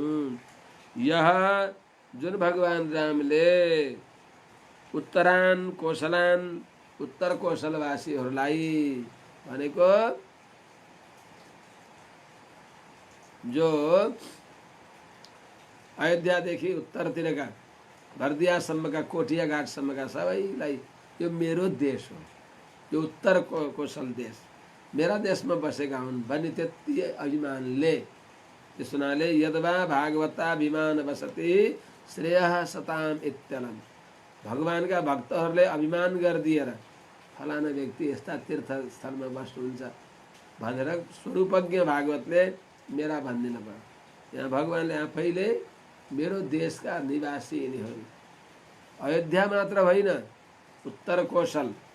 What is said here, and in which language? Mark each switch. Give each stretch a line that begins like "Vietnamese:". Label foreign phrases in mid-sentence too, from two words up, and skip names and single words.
Nepali: यह जुन भगवान रामले उत्तरान कोशलान उत्तर कोशलवासीहरूलाई भनेको जो अयोध्यादेखि उत्तरतिरका भरदियासम्मका कोठिया घाटसम्मका सबैलाई यो मेरो देश हो, यो उत्तर कोशल देश मेरा देशमा बसेका हुन् भन्ने त्यति अभिमानले, त्यस हुनाले
Sanskrit: यद्वा भागवताभिमान बसति श्रेयः सताम इत्यलम,
Nepali: भगवानका भक्तहरूले अभिमान गरिदिएर फलाना व्यक्ति यस्ता तीर्थस्थलमा बस्नुहुन्छ भनेर स्वरूपज्ञ भागवतले मेरा भन्दिन भयो। यहाँ भगवानले आफैले मेरो देशका निवासी यिनीहरू, अयोध्या मात्र होइन उत्तर कोशल